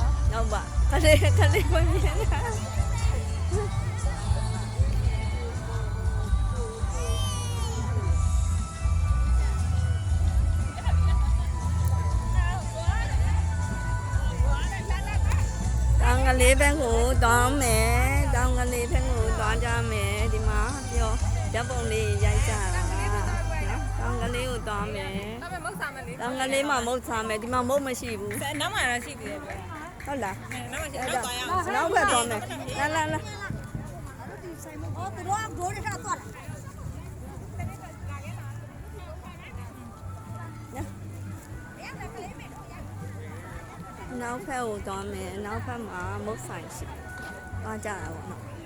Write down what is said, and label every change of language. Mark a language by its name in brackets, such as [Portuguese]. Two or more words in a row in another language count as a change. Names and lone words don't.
[Burmese] ဟုတ်ပါခလေးမမြင်တာတောင်ကလေးဘက်ကိုတောင်းမယ်တောင်ကလေးဘက်ကိုသွားကြမယ်ဒီမှာပြောဓာတ်ပုံလေးရိုက်ကြတာနော်တောင်ကလေးကိုသွားမယ် မုတ်စားမယ်လေ တောင်ကလေးမှာမုတ်စားမယ်ဒီမှာမုတ်မရှိဘူး နောက်မှတော့ရှိသေးတယ် ဟုတ်လား နောက်မှနောက်သွားရအောင် နောက်ဘက်သွားမယ်လာ [Chinese] 哦，不多，不多就上算了。 [Burmese] နောက်ဖက်ကိုသွားမယ်နောက်ဖက်မှာမုတ်ဆိုင်ရှိသွားကြတာပေါ့နော်